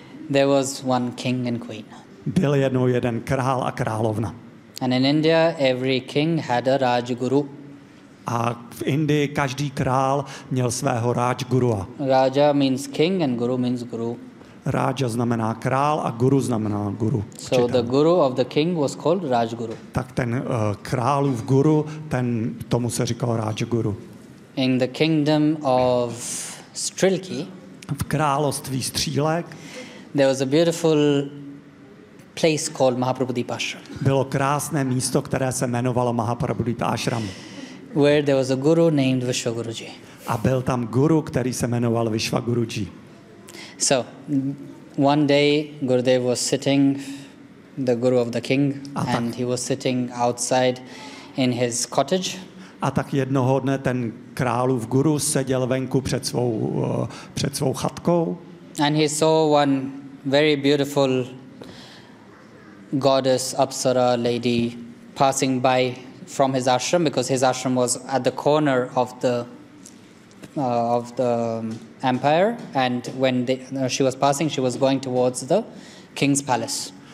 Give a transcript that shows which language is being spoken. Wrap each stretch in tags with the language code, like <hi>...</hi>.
<en>There was one king and queen.</en> <cs>Byl jednou jeden král a královna.</cs> <en>And in India every king had a rajguru.</en> <cs>A v Indii každý král měl svého rajgurua.</cs> <en>Raja means king and guru means guru.</en> <cs>Raja znamená král a guru znamená guru.</cs> <en>So the guru of the king was called rajguru.</en> <cs>Tak ten králův guru, ten tomu se říkalo rajguru.</cs> <en>In the kingdom of Strilki.</en> <cs>V království Střílek.</cs> <en>There was a beautiful place called Mahaprabhudipa Ashram.</en> <cs>Bylo krásné místo, které se jmenovalo Mahaprabhudipa Ashram.</cs> <en>Where there was a guru named Vishwaguruji.</en> <cs>A byl tam guru, který se jmenoval Vishwaguruji.</cs> <en>So, one day Gurudev was sitting, the guru of the king, and he was sitting outside in his cottage.</en> <cs>A tak jednoho dne ten králův guru seděl venku před svou chatkou.</cs> <en>And he saw one very beautiful goddess, apsara lady, passing by from his ashram, because his ashram was at the corner of the empire, and when she was passing, she was going towards the king's palace.</en>